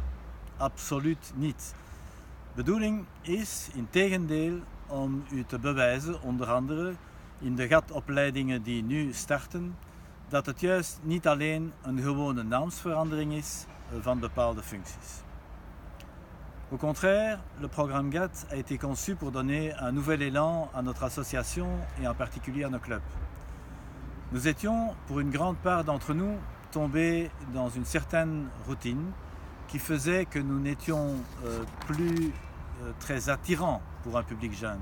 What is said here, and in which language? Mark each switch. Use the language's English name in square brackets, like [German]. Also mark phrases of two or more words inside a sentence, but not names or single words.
[Dutch] Absoluut niet. Bedoeling is, integendeel, om u te bewijzen, onder andere in de GAT-opleidingen die nu starten, dat het juist niet alleen een gewone naamsverandering is van bepaalde functies. [French] Au contraire, le programme GAT a été conçu pour donner un nouvel élan à notre association et en particulier à nos clubs. Nous étions, pour une grande part d'entre nous, tombés dans une certaine routine qui faisait que nous n'étions plus très attirants pour un public jeune.